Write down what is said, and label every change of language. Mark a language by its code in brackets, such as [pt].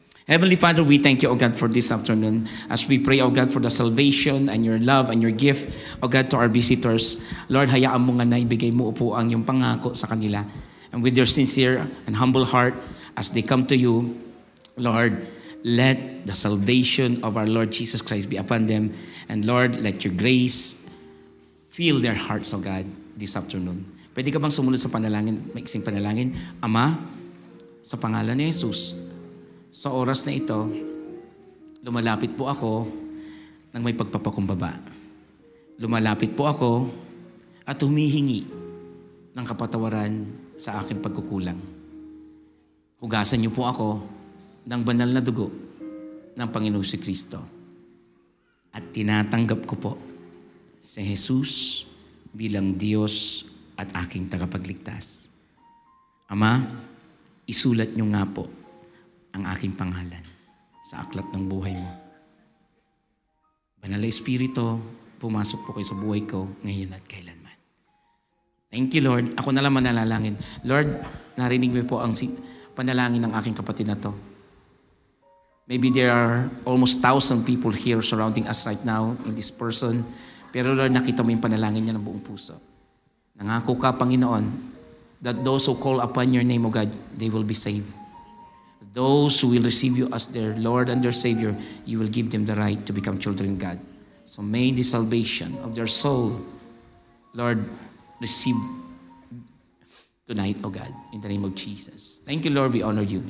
[en] Heavenly Father, we thank you, O God, for this afternoon. As we pray, O God, for the salvation and your love and your gift, O God, to our visitors. [tl] Lord, hayaan mo nga na ibigay mo upuan yung pangako sa kanila. [en] And with your sincere and humble heart, as they come to you, Lord, let the salvation of our Lord Jesus Christ be upon them. And Lord, let your grace fill their hearts, O God, this afternoon. [tl] Pwede ka bang sumunod sa panalangin, maiksing panalangin? Ama, sa pangalan ni Jesus, sa oras na ito, lumalapit po ako ng may pagpapakumbaba. Lumalapit po ako at humihingi ng kapatawaran sa aking pagkukulang. Hugasan niyo po ako ng banal na dugo ng Panginoong si Kristo. At tinatanggap ko po si Jesus bilang Diyos at aking tagapagligtas. Ama, isulat niyo nga po ang aking pangalan sa aklat ng buhay mo. Banal na Espiritu, pumasok po kayo sa buhay ko ngayon at kailanman. [en] Thank you, Lord. [tl] Ako na lang manalangin. Lord, narinig mo po ang panalangin ng aking kapatid na to. [en] Maybe there are almost 1,000 people here surrounding us right now in this person. [tl] Pero Lord, nakita mo yung panalangin niya ng buong puso. Nangako ka, Panginoon, [en] that those who call upon your name, O God, they will be saved. Those who will receive you as their Lord and their Savior, you will give them the right to become children of God. So may the salvation of their soul, Lord, receive tonight, O God, in the name of Jesus. Thank you, Lord. We honor you.